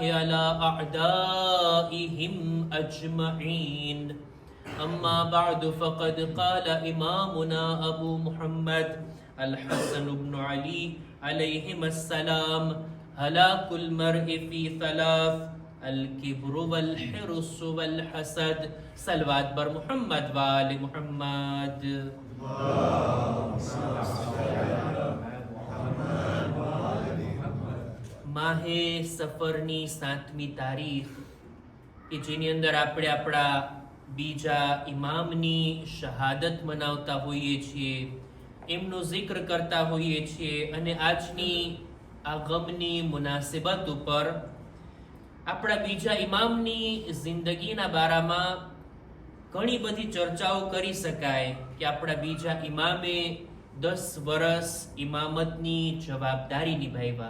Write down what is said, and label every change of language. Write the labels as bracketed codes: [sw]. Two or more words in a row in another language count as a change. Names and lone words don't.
[ar] على أعدائهم أجمعين أما بعد فقد قال إمامنا أبو محمد الحسن بن علي عليهما السلام هلاك المرء في ثلاث الكبر والحرص والحسد صلوات بر محمد وآل محمد [gu] માહે સફરની 7મી તારીખ કે જેની અંદર આપણે આપણા બીજા ઇમામની શહાદત મનાવતા હોઈએ છીએ, એમનો જિક્ર કરતા હોઈએ છીએ અને આજની આ ગમની મુનાસિબત ઉપર આપણા બીજા ઇમામની જિંદગીના બારામાં ઘણી બધી ચર્ચાઓ કરી શકાય કે આપણા બીજા ઇમામે 10 વર્ષ ઇમામતની જવાબદારી નિભાવ્યા.